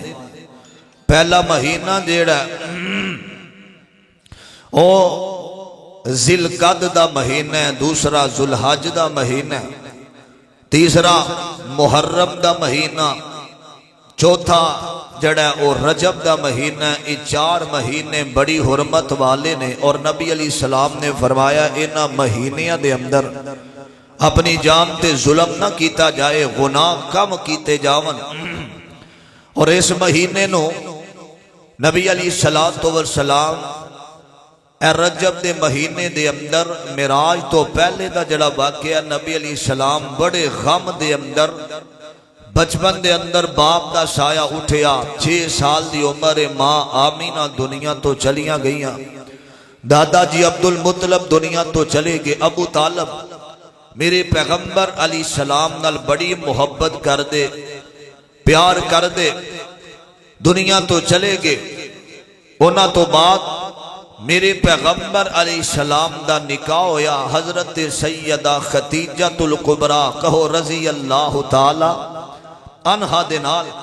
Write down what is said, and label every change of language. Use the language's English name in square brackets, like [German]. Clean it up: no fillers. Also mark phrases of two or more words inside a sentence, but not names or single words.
[Punjabi] پہلا مہینہ جڑا او ذی القعدہ دا مہینہ ہے، دوسرا ذو الحج دا مہینہ ہے، تیسرا محرم دا مہینہ، چوتھا جڑا او رجب دا مہینہ۔ یہ 4 مہینے بڑی حرمت والے نے، اور نبی [Arabic] علیہ السلام [Punjabi] نے فرمایا انہاں مہینیاں دے اندر اپنی جان تے ظلم نہ کیتا جائے، گناہ کم کیتے جاون۔ اور اس مہینے نو نبی [Arabic] علیہ السلام [Punjabi] اے رجب دے مہینے دے اندر معراج تو پہلے دا جڑا واقعہ نبی [Arabic] علیہ السلام [Punjabi] بڑے غم دے اندر بچپن دے اندر باپ دا سایہ اٹھیا، 6 سال دی عمر ماں آمینہ دنیا تو چلیاں گئیاں، دادا جی عبد المطلب دنیا تو چلے گئے، ابو طالب میرے پیغمبر [Arabic] علیہ السلام [Punjabi] نال بڑی محبت کر دے پیار کر دے دنیا تو چلے گئے۔ انہاں تو بعد میرے پیغمبر [Arabic] علیہ السلام [Punjabi] دا نکاح ہویا حضرت سیدہ خدیجہ الکبریٰ کہو [Arabic] رضی اللہ تعالی عنہا [Punjabi] دے نال۔